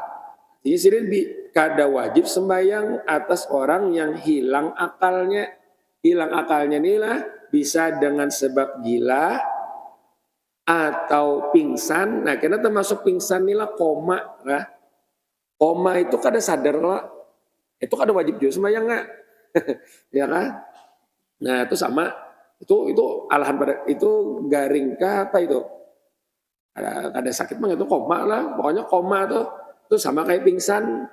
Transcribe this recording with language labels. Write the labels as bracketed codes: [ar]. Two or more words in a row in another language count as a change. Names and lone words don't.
[id] Jadi sini kada wajib sembahyang atas orang yang hilang akalnya. Hilang akalnya inilah bisa dengan sebab gila atau pingsan. Nah, karena termasuk pingsan inilah koma. Nah, koma itu kada sadar lah. Itu kada wajib juga sembahyang nggak? Ya kan? Nah, itu sama. [bjn] Itu alahan pada itu garing kah apa itu? Kada sakit mah itu koma lah. Pokoknya koma tuh itu sama kayak pingsan.